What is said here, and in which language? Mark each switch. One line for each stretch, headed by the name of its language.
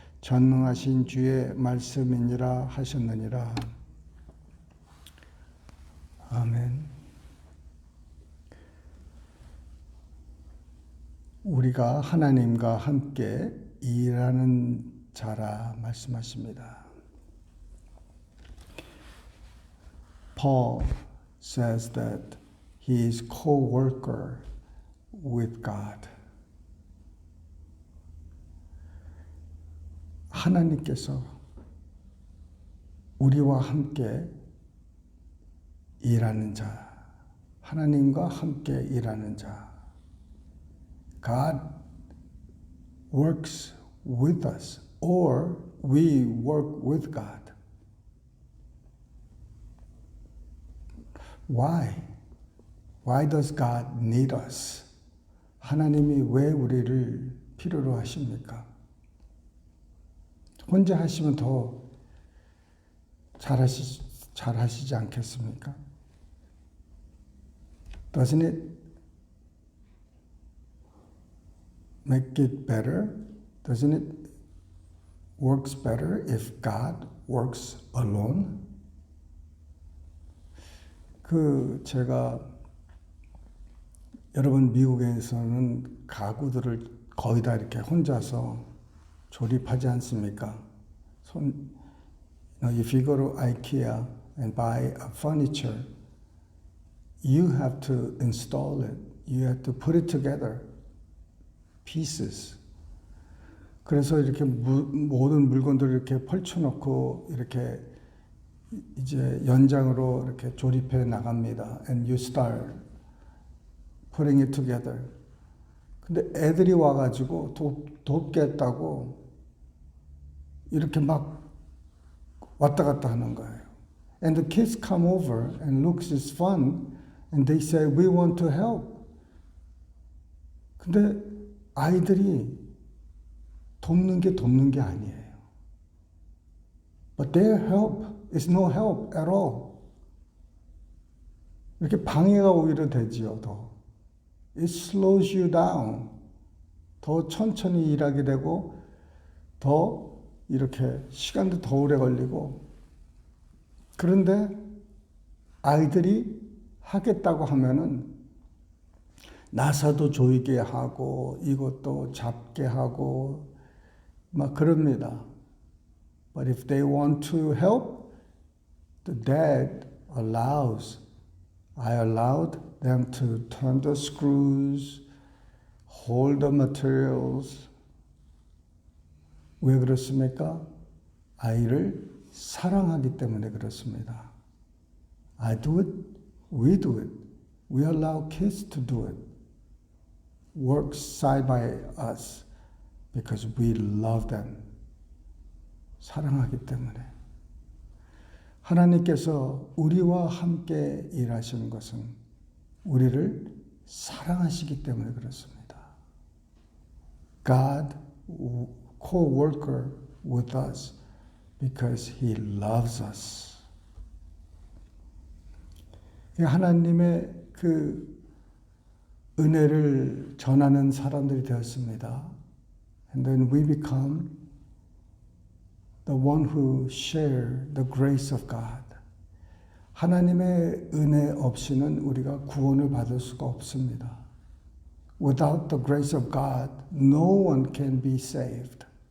Korean: 전능하신 주의 말씀이니라 하셨느니라. 아멘. 우리가 하나님과 함께 일하는 자라 말씀하십니다.
English: Paul says that he is co-worker with God.
Korean: 하나님께서 우리와 함께 일하는 자, 하나님과 함께 일하는 자.
English: God works with us, or we work with God. Why? Why does God need us?
Korean: 하나님이 왜 우리를 필요로 하십니까? 혼자 하시면 더 잘하시지 않겠습니까?
English: Doesn't it make it better? Doesn't it works better if God works alone?
Korean: 제가 여러분 미국에서는 가구들을 거의 다 이렇게 혼자서 조립하지 않습니까?
English: If you go to IKEA and buy a furniture, you have to install it. You have to put it together, pieces.
Korean: 그래서 이렇게 모든 물건들을 이렇게 펼쳐놓고 이렇게 이제 연장으로 이렇게 조립해 나갑니다.
English: And you start putting it together.
Korean: 근데 애들이 와가지고 돕겠다고 이렇게 막 왔다 갔다 하는 거예요.
English: And the kids come over and looks is fun and they say we want to help.
Korean: 근데 아이들이 돕는 게 아니에요.
English: But their help is no help at all.
Korean: 이렇게 방해가 오히려 되지요, 더.
English: It slows you down.
Korean: 더 천천히 일하게 되고, 더 이렇게 시간도 더 오래 걸리고. 그런데 아이들이 하겠다고 하면은 나사도 조이게 하고, 이것도 잡게 하고, 막 그럽니다.
English: But if they want to help, the dad allows. I allowed them to turn the screws, hold the materials.
Korean: 왜 그렇습니까? 아이를 사랑하기 때문에 그렇습니다.
English: I do it, we do it. We allow kids to do it. Work side by us because we love them.
Korean: 사랑하기 때문에. 하나님께서 우리와 함께 일하시는 것은 우리를 사랑하시기 때문에 그렇습니다.
English: God co-worker with us because He loves us.
Korean: 하나님의 그 은혜를 전하는 사람들이 되었습니다.
English: And then we become the one who share the grace of God.
Korean: 하나님의 은혜 없이는 우리가 구원을 받을 수가 없습니다.
English: Without the grace of God, no one can be saved.